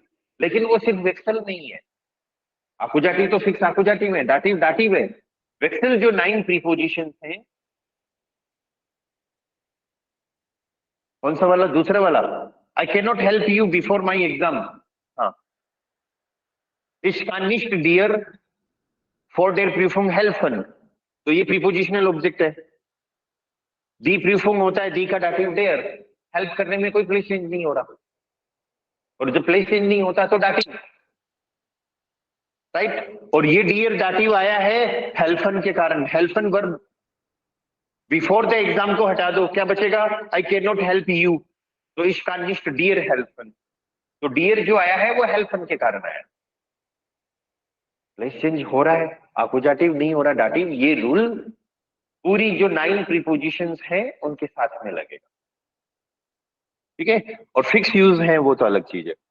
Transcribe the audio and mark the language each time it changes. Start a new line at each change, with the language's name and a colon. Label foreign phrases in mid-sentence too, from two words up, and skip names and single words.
Hindi: लेकिन वो सिर्फ वेक्सल नहीं है, आकुजाटिव तो फिक्स आकुजाटिव है, दाटिव दाटिव है। वेक्सल जो 9 प्रीपोजिशंस हैं, कौन सा वाला? दूसरा वाला,
English: I can not help you before my exam.
Hindi: हाँ,
German: ich kann nicht dir vor der Prüfung helfen,
Hindi: तो ये
English: prepositional object
Hindi: है।
German: die Prüfung
Hindi: होता है, दी का दाटिव देयर, हेल्प करने में कोई
English: place change
Hindi: नहीं हो रहा, और जब
English: place change
Hindi: नहीं होता तो दाटिव, राइट। और ये
German: der Dativ
Hindi: आया है हेल्फन के कारण, हेल्फन वर्ब
English: before the exam
Hindi: को हटा दो, क्या बचेगा?
English: I can not help you, तो
German: ich kann nicht dir helfen,
Hindi: तो डियर जो आया है वो हेल्फन के कारण आया,
English: place change
Hindi: हो रहा है, आकुजाटिव नहीं हो रहा दाटिव। ये रूल पूरी जो 9 प्रीपोजिशंस हैं उनके साथ में लगेगा, ठीक है। और
English: fix use
Hindi: है वो तो अलग चीज है।